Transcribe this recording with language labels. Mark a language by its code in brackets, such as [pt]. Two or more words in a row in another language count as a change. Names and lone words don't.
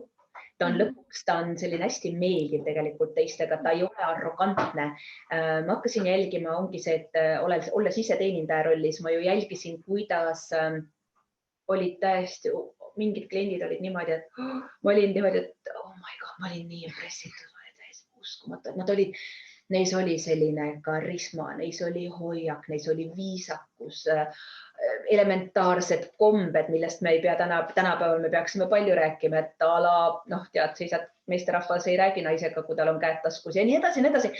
[et] Ta on selline hästi meeldiv tegelikult teistega, ta ei ole arrogantne. Ma hakkasin jälgima, ongi see, et olles ise teenindaja rollis, ma ju jälgisin, kuidas olid täiesti, mingid kliendid olid niimoodi, et ma olin niimoodi, et [en] oh my god, [et] ma olin nii impressitud, ma olin täiesti uskumatu. Neis oli selline karisma, neis oli hoiak, neis oli viisakus, elementaarsed kombed, millest me ei pea tänapäeval, me peaksime palju rääkima, et ala, noh, tead, seisad meesterahvas ei räägi naisega, kui tal on käed taskus ja nii edasi, nii edasi.